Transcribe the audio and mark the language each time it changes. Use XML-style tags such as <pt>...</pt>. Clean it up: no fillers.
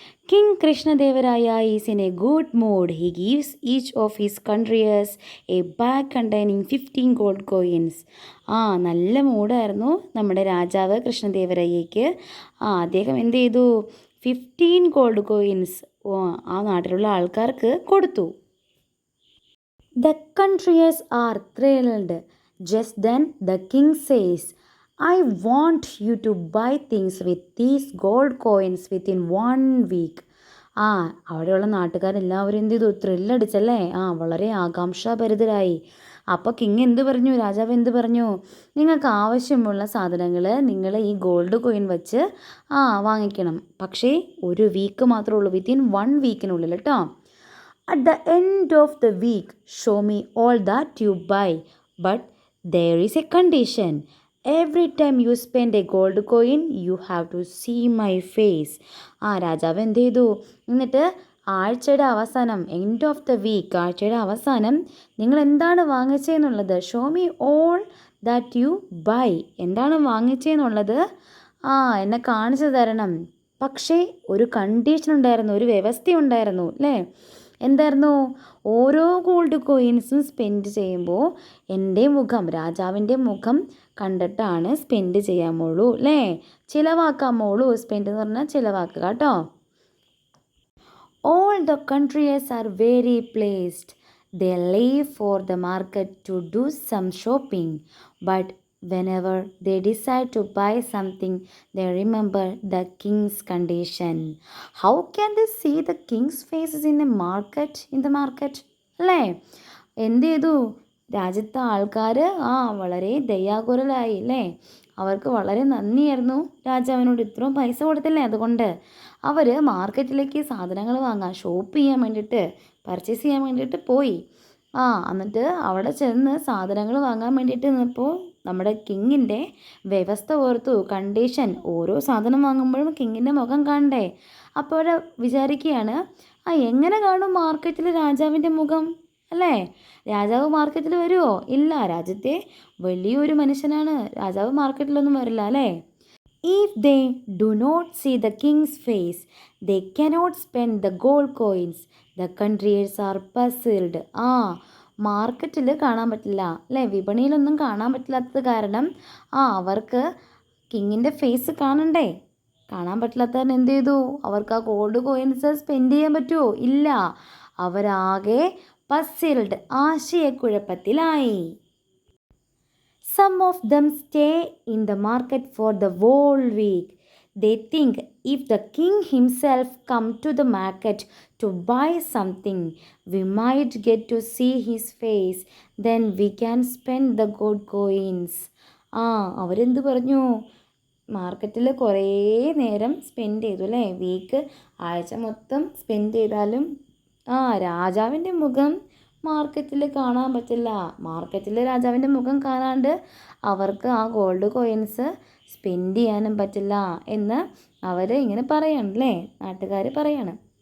<en>King Krishnadevaraya is in a good mood. He gives each of his courtiers a bag containing 15 gold coins.</en> <ml>നല്ല മൂഡായിരുന്നു നമ്മുടെ രാജാവ് കൃഷ്ണദേവരായയ്ക്ക്. അദ്ദേഹം എന്ത് ചെയ്തു? 15 ഗോൾഡ് കോയിൻസ് ആ നാട്ടിലുള്ള ആൾക്കാർക്ക് കൊടുത്തു.</ml> <en>The courtiers are thrilled. Just then the king says, I want you to buy things with these gold coins within 1 week.</en> <ml>അവിടെയുള്ള നാട്ടുകാരെല്ലാവരും എന്ത് ചെയ്തു? ത്രില്ലടിച്ചല്ലേ. വളരെ ആകാംക്ഷാഭരിതരായി. അപ്പോൾ കിങ് എന്ത് പറഞ്ഞു? രാജാവ് എന്ത് പറഞ്ഞു? നിങ്ങൾക്ക് ആവശ്യമുള്ള സാധനങ്ങൾ നിങ്ങൾ ഈ ഗോൾഡ് കോയിൻ വെച്ച് വാങ്ങിക്കണം. പക്ഷേ 1 വീക്ക് മാത്രമേ ഉള്ളൂ, വിത്തിൻ 1 വീക്കിനുള്ളിൽ കേട്ടോ.</ml> <en>At the end of the week, show me all that you buy. But there is a condition. Every time you spend a gold coin, you have to see my face.</en> <ml>രാജാവ് എന്ത് ചെയ്തു? എന്നിട്ട് ആഴ്ചയുടെ അവസാനം,</ml> <en>end of the week,</en> <ml>ആഴ്ചയുടെ അവസാനം നിങ്ങൾ എന്താണ് വാങ്ങിച്ചതെന്നുള്ളത്,</ml> <en>show me all that you buy,</en> <ml>എന്താണ് വാങ്ങിച്ചതെന്നുള്ളത് എന്നെ കാണിച്ചു തരണം. പക്ഷേ ഒരു കണ്ടീഷൻ ഉണ്ടായിരുന്നു, ഒരു വ്യവസ്ഥയുണ്ടായിരുന്നു അല്ലേ. എന്തായിരുന്നു? ഓരോ ഗോൾഡ് കോയിൻസും സ്പെൻഡ് ചെയ്യുമ്പോൾ എൻ്റെ മുഖം, രാജാവിൻ്റെ മുഖം കണ്ടിട്ടാണ് സ്പെൻഡ് ചെയ്യാമോളൂ അല്ലേ, ചിലവാക്കാമോളൂ. സ്പെൻഡ് എന്ന് പറഞ്ഞാൽ ചിലവാക്കുക കേട്ടോ.</ml> <en>All the courtiers are very pleased. They leave for the market to do some shopping. But whenever they decide to buy something, they remember the king's condition. How can they see the king's faces in the market?</en> <ml>അല്ലേ? എന്ത് ചെയ്തു? രാജ്യത്തെ ആൾക്കാർ വളരെ ദയാകുലരായി അല്ലേ. അവർക്ക് വളരെ നന്ദിയായിരുന്നു രാജാവിനോട്, ഇത്രയും പൈസ കൊടുത്തില്ലേ. അതുകൊണ്ട് അവർ മാർക്കറ്റിലേക്ക് സാധനങ്ങൾ വാങ്ങാൻ, ഷോപ്പ് ചെയ്യാൻ വേണ്ടിയിട്ട്, പർച്ചേസ് ചെയ്യാൻ വേണ്ടിയിട്ട് പോയി. എന്നിട്ട് അവിടെ ചെന്ന് സാധനങ്ങൾ വാങ്ങാൻ വേണ്ടിയിട്ട് നിന്നപ്പോൾ നമ്മുടെ കിങ്ങിൻ്റെ വ്യവസ്ഥ ഓർത്തു, കണ്ടീഷൻ. ഓരോ സാധനം വാങ്ങുമ്പോഴും കിങ്ങിൻ്റെ മുഖം കാണണ്ടേ. അപ്പോൾ അവിടെ വിചാരിക്കുകയാണ്, എങ്ങനെ കാണും മാർക്കറ്റിൽ രാജാവിൻ്റെ മുഖം അല്ലേ. രാജാവ് മാർക്കറ്റിൽ വരുമോ? ഇല്ല, രാജ്യത്തെ വലിയൊരു മനുഷ്യനാണ്, രാജാവ് മാർക്കറ്റിലൊന്നും വരില്ല അല്ലേ.</ml> <en>If they do not see the king's face, they cannot spend the gold coins. The courtiers are puzzled.</en> <ml>മാർക്കറ്റിൽ കാണാൻ പറ്റില്ല അല്ലേ, വിപണിയിലൊന്നും കാണാൻ പറ്റില്ലാത്തത് കാരണം അവർക്ക് കിങ്ങിൻ്റെ ഫേസ് കാണണ്ടേ. കാണാൻ പറ്റില്ലാത്തവർ എന്ത് ചെയ്തു? അവർക്ക് ആ ഗോൾഡ് കോയിൻസ് സ്പെൻഡ് ചെയ്യാൻ പറ്റുമോ? ഇല്ല. അവരാകെ puzzled, ആശയക്കുഴപ്പത്തിലായി.</ml> <en>Some of them stay in the market for the whole week. They think if the king himself come to the market to buy something, we might get to see his face. Then we can spend the gold coins.</en> <ml>അവരെന്ത് പറഞ്ഞു? മാർക്കറ്റിൽ കുറേ നേരം spend ചെയ്തു അല്ലേ, week, ആഴ്ച മൊത്തം spend ചെയ്താലും രാജാവിൻ്റെ മുഖം മാർക്കറ്റിൽ കാണാൻ പറ്റില്ല. മാർക്കറ്റിൽ രാജാവിൻ്റെ മുഖം കാണാണ്ട് അവർക്ക് ആ ഗോൾഡ് കോയിൻസ് സ്പെൻഡ് ചെയ്യാനും പറ്റില്ല എന്ന് അവർ ഇങ്ങനെ പറയണം അല്ലേ, നാട്ടുകാർ പറയാണ്.</ml>